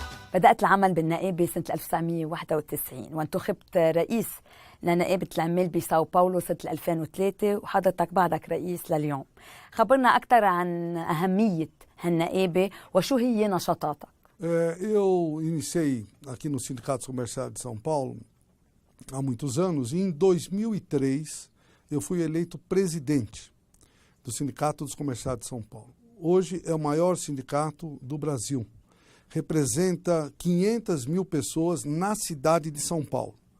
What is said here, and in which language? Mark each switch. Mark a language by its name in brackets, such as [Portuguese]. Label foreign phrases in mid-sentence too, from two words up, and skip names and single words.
[Arabic] بدأت العمل بالنقابة سنة 1991 وانتخبت رئيس لنقابة العمال بساو باولو سنة 2003 وحضرتك بعدك رئيس لليوم. خبرنا أكثر عن أهمية هالنقابة وشو هي نشاطاتك. [Portuguese] Eu iniciei aqui no Sindicato Comercial de São Paulo há muitos anos e em 2003 eu fui eleito presidente do Sindicato dos Comerciários de São Paulo. Hoje é o maior sindicato do Brasil. Representa 500 mil pessoas na cidade de São Paulo.